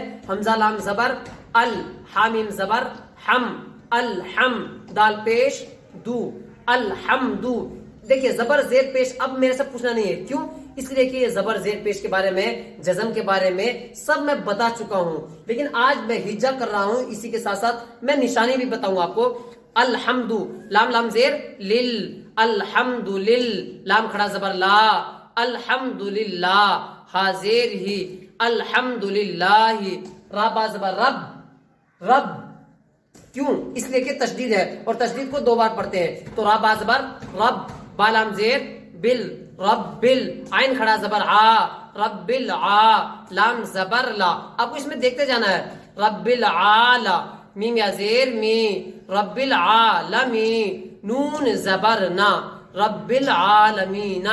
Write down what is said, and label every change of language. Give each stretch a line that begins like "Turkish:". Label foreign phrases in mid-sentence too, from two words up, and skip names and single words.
Urdu: حمزہ لام زبر، ال، حامیم زبر، ہم، الحم، دال پیش، دو، الحمدو۔ دیکھیے زبر زیر پیش اب میرے سے پوچھنا نہیں ہے، کیوں؟ اس لیے کہ یہ زبر زیر پیش کے بارے میں، جزم کے بارے میں سب میں بتا چکا ہوں، لیکن آج میں ہجا کر رہا ہوں، اسی کے ساتھ ساتھ میں نشانی بھی بتاؤں آپ کو۔ الحمدو، لام لام زیر لل،
Arabic: الحمد لل،
Urdu: لام کھڑا زبر لا،
Arabic: الحمد للہ،
Urdu: ہا زیر ہی،
Arabic: الحمد للہ،
Urdu: را با زبر رب، رب۔ کیوں؟ اس لیے کہ تشدید ہے اور تشدید کو دو بار پڑھتے ہیں، تو را با زبر رب، با لام زیر بل، رب بل، عین کھڑا زبر آ،
Arabic: رب العا،
Urdu: لام زبر لا۔ آپ کو اس میں دیکھتے جانا ہے، رب العالا، میم یا زیر می، رب العالمی، نون زبر نا،
Arabic: رب العالمین۔